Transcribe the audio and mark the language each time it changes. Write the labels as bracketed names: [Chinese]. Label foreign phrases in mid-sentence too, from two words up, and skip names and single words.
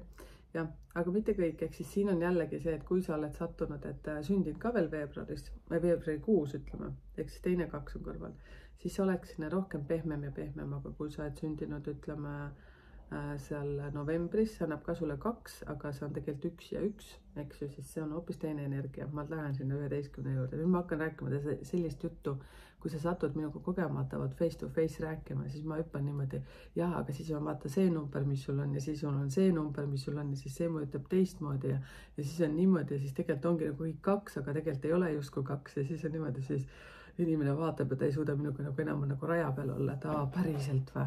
[Estonian] Ja, aga mitte kõik, ehk siis siin on jällegi see, et kui sa oled sattunud, et sündid ka veel veebruarikuus, ütleme, ehk siis teine 2 on kõrval, siis oleks sinna rohkem pehmem ja pehmem, aga kui sa oled sündinud, ütleme, seal novembris, see annab ka sulle 2, aga see on tegelikult 1 ja 1, eks ju, siis see on hoopis teine energia. Ma lähen sinna 11 juurde. Nüüd ma hakkan rääkima sellist juttu, kui sa satud minuga kogemata [English] face to face [Estonian] rääkima, siis ma hüppan niimoodi, jah, aga siis on vaata see number, mis sul on ja siis sul on see number, mis sul on ja siis see mõjutab teistmoodi ja siis on niimoodi ja siis tegelikult ongi nagu 2, aga tegelikult ei ole justkui 2 ja siis on niimoodi, siis inimene vaatab ja ta ei suuda minuga nagu enam nagu raja peal olla, et päriselt või?